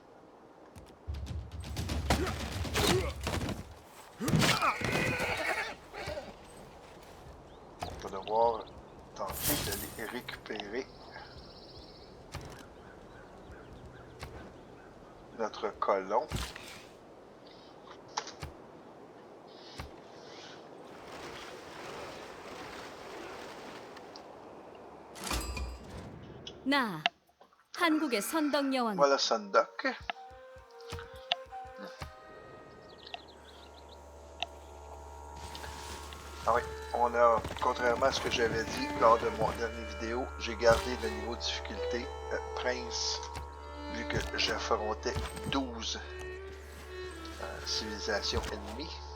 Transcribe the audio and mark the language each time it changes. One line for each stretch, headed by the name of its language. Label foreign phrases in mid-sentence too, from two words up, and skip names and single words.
French: On va devoir tenter de les récupérer. Notre colon.
Korean: 나 한국의 선덕 여왕
French: Voilà Sandok. Ah oui, on a, contrairement à ce que j'avais dit lors de mon dernier vidéo, j'ai gardé le niveau de difficulté Prince, vu que j'affrontais 12 civilisations ennemies.